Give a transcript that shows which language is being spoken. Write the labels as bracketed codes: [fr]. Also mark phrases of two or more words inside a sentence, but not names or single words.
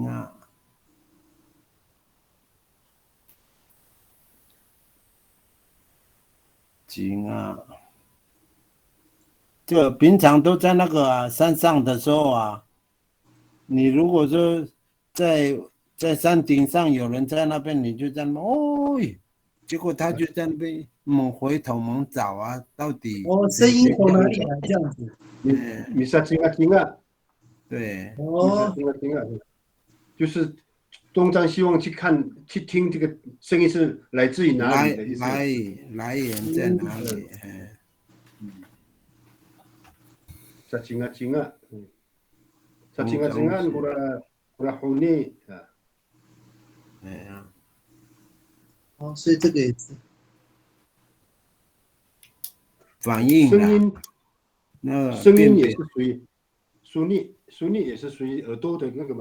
[zh] 金啊，就平常都在那个山上的时候啊，你如果说在山顶上有人在那边，你就在那结果他就在那边猛回头猛找啊，到底声音从哪里来这样子？你说金啊，对，金啊，就是东张西望去看去听这个声音是来自于哪里的意思？来源在哪里？ [xsy] sa cinga-cinga. Sa cinga-cingaan kura huni. [zh] 所以这个也是反应声音也是属于苏尼也是属于耳朵的那个嘛。